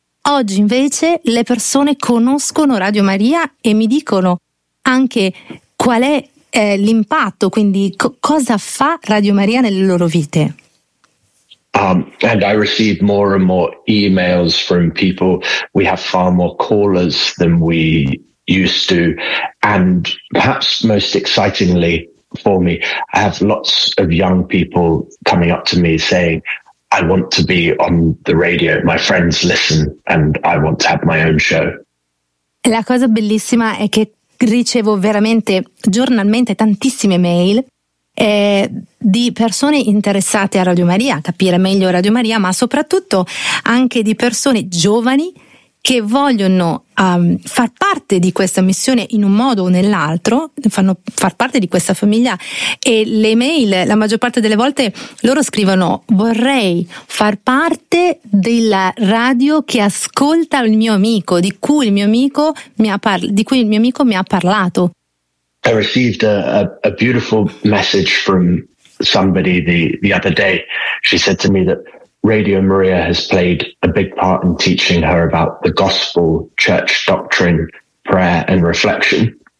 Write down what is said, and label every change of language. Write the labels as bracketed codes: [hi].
[it] Oggi invece le persone conoscono Radio Maria e mi dicono anche qual è l'impatto, quindi cosa fa Radio Maria nelle loro vite. [en] And I receive more and more emails from people. We have far more callers than we used to, and perhaps most excitingly for me, I have lots of young people coming up to me saying, I want to be on the radio, my friends listen, and I want to have my own show. [it] La cosa bellissima è che ricevo veramente giornalmente tantissime mail di persone interessate a Radio Maria, capire meglio Radio Maria, ma soprattutto anche di persone giovani che vogliono far parte di questa missione in un modo o nell'altro, fanno far parte di questa famiglia, e le mail, la maggior parte delle volte, loro scrivono: vorrei far parte della radio che ascolta il mio amico, di cui il mio amico mi ha parlato. [en] I received a beautiful message from somebody the other day. She said to me that Radio Maria has played a big part in teaching her about the gospel, church doctrine, prayer and reflection.